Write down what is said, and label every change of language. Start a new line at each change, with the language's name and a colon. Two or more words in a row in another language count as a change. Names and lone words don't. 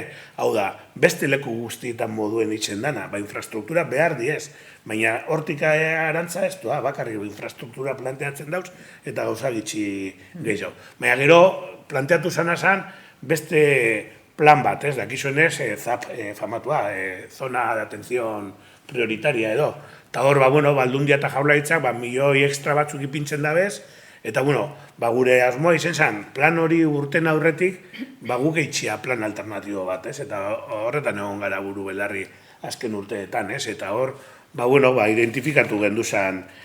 Basque: Hau da, beste leku guztietan moduen itzen dana, infrastruktura behar diez, baina hortik arantza ez du, bakarrik infrastruktura planteatzen dauz, eta gauza gitxi gehiago. Baina gero, planteatu zana zan, beste plan bat, ez, dakizuenez, ZAP famatua,
Spanish: zona de atención prioritaria edo.
Basque: Eta hor, Aldundia eta Jaurlaritzak, milioi extra batzuk ipintzen dabez, eta, gure asmoa izen zen, plan hori urten aurretik, guk eitxia plan alternatibo bat, ez, eta horretan egon gara buru belarri azken urteetan, ez, eta hor, identifikatu genduzan,